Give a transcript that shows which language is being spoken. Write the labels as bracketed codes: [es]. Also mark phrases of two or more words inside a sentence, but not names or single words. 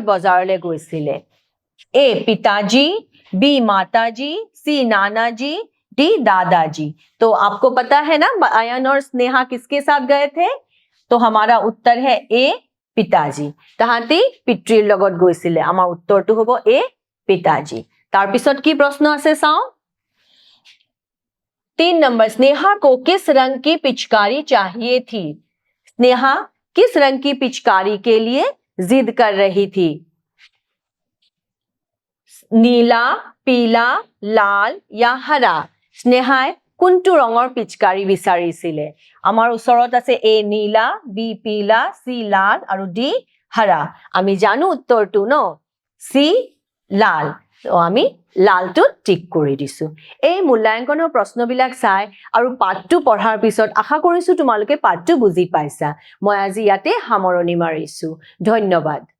[as] বজাৰলৈ গৈছিলে [hi] ए पिताजी बी माताजी सी नानाजी डी दादाजी तो आपको पता है ना अयन और स्नेहा किसके साथ गए थे तो हमारा उत्तर है ए पिताजी [as] তাহাঁতি পিতৃৰ লগত গৈছিলে আমাৰ উত্তৰটো হ'ব [hi] ए पिताजी [as] তাৰ পিছত কি প্ৰশ্ন আছে চাও [hi] 3 नंबर स्नेहा को किस रंग की पिचकारी चाहिए थी स्नेहा किस रंग की पिचकारी के लिए जिद कर रही थी नीला पीला लाल या हरा [as] स्नेहाय কোনটো ৰঙৰ পিচকাৰি বিচাৰিছিলে আমাৰ ওচৰত আছে এ নীলা বি পীলা সি লাল আৰু ডি হৰা আমি জানো উত্তৰটো ন সি লাল তো আমি লালটো টিক কৰি দিছো এই মূল্যাংকনৰ প্ৰশ্নবিলাক চাই আৰু পাঠটো পঢ়াৰ পিছত আশা কৰিছো তোমালোকে পাঠটো বুজি পাইছা মই আজি ইয়াতে সামৰণি মাৰিছো ধন্যবাদ